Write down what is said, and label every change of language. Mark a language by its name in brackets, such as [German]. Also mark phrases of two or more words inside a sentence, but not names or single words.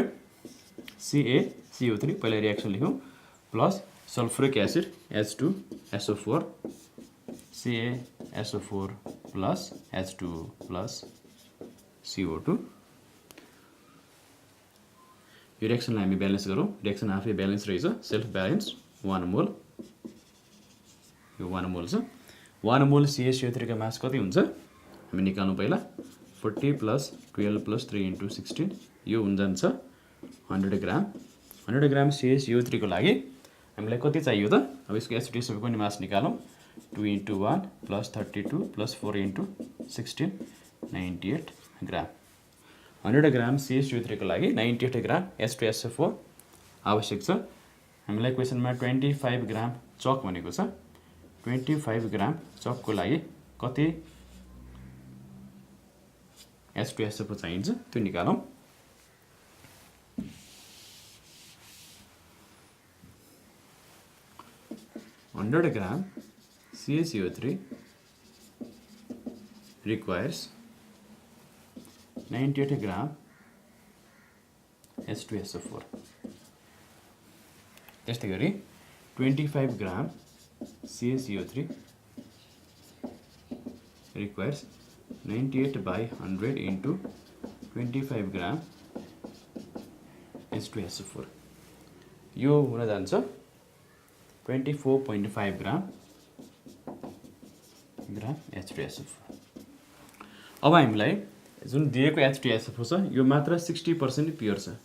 [Nepali] CaCO3 पहिला रिएक्सन लेख्यौँ प्लस [English] sulphuric acid [Nepali] H2SO4 CaSO4 plus H2 plus CO2। यो रिएक्सनलाई हामी ब्यालेन्स गरौँ। रिएक्सन आफै ब्यालेन्स रहेछ, [English] self balance [Nepali] 1 मोल। यो 1 मोल छ। 1 मोल CaCO3 का मास कति हुन्छ हामी निकाल्नु पहिला। 40 plus 12 plus 3 into 16 यो हुन जान्छ 100 ग्राम। 100 ग्राम CaCO3 को लागि हामीलाई कति चाहियो त। अब यसको H2SO4 पनि मास निकालौँ। 2 into 1 plus 32 plus 4 into 16 98 ग्राम। 100 ग्राम CaCO3 को लागि 98 ग्राम H2SO4 आवश्यक छ। हामीलाई क्वेसनमा 25 ग्राम चक भनेको छ। 25 ग्राम चकको लागि कति H2SO4 चाहिन्छ त्यो निकालौँ। [English] $100 ग्राम CaCO3 requires 98 ग्राम H2SO4। [Nepali] त्यस्तै गरी 25 ग्राम CaCO3 requires 98 by 100 into 25 ग्राम H2SO4। यो हुन जान्छ 24.5 ग्राम H2SO4। अब हामीलाई जुन दिएको H2SO4 छ यो मात्र 60% प्योर छ।